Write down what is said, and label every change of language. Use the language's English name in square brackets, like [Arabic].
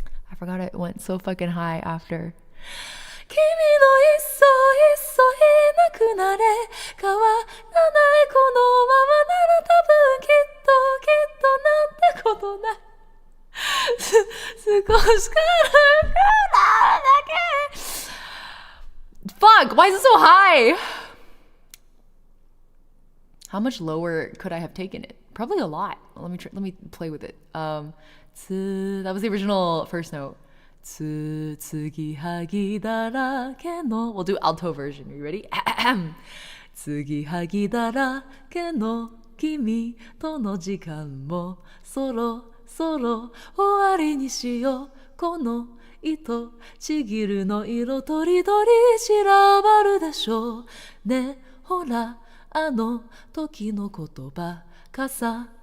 [English] I forgot it went so fucking high after [Japanese] 君のいっそいっそいなくなれ変わらないこのままなら多分きっとなんてことない少しからくなるだけ [English] Fuck, why is it so high? How much lower could I have taken it? Probably a lot. Let me play with it. That was the original first note. [Japanese] つつぎはぎだらけの [English] We'll do alto version. Are you ready? [Japanese] つぎはぎだらけの君との時間もそろそろ終わりにしようこの糸ちぎるの色とりどり散らばるでしょうねほらあの時の言葉重